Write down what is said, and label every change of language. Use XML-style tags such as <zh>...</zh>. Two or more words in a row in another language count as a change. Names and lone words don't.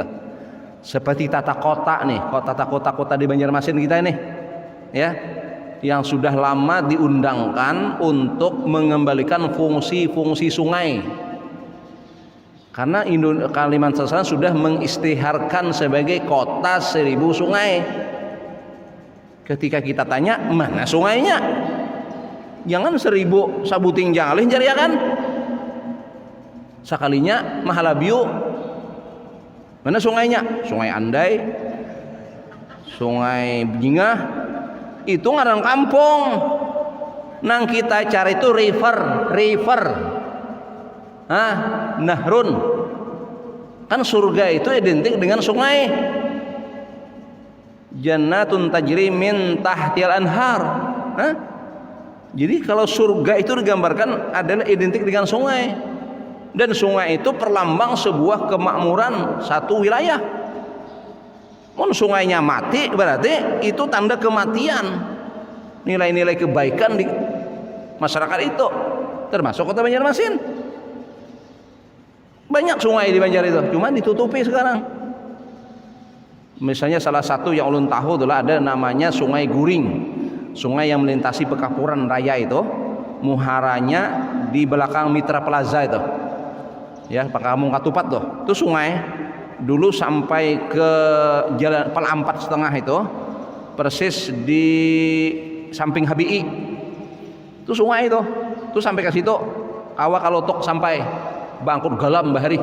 <id>Seperti tata kota nih, tata kota-kota di Banjarmasin kita ini, ya, yang sudah lama diundangkan untuk mengembalikan fungsi-fungsi sungai. Karena Kalimantan Selatan sudah mengistiharkan sebagai kota 1000 sungai.</id> <bjn>Ketika kita tanya mana sungainya, jangan 1000 sabuting jalih jari kan.</bjn> <id>Sekalinya Mahalabiu, mana sungainya? Sungai Andai, Sungai Bingah, itu ngaran kampung. Nang kita cari itu river, nahrun. Kan surga itu identik dengan sungai.</id> <ar>جنات تجري من تحت الأنهار.</ar> <id>Jadi kalau surga itu digambarkan adalah identik dengan sungai, dan sungai itu perlambang sebuah kemakmuran satu wilayah. Mun sungainya mati berarti itu tanda kematian nilai-nilai kebaikan di masyarakat itu, termasuk kota Banjarmasin. Banyak sungai di Banjar itu, cuma ditutupi sekarang. Misalnya salah satu yang ulun tahu adalah ada namanya Sungai Guring, sungai yang melintasi Pekapuran Raya itu, muharanya di belakang Mitra Plaza itu, ya, Kampung Katupat tuh, itu sungai dulu sampai ke jalan Pelampat setengah itu, persis di samping HBI, itu sungai itu sampai ke situ, Awak Kalotok sampai Bangkut Galam Bahari.</id>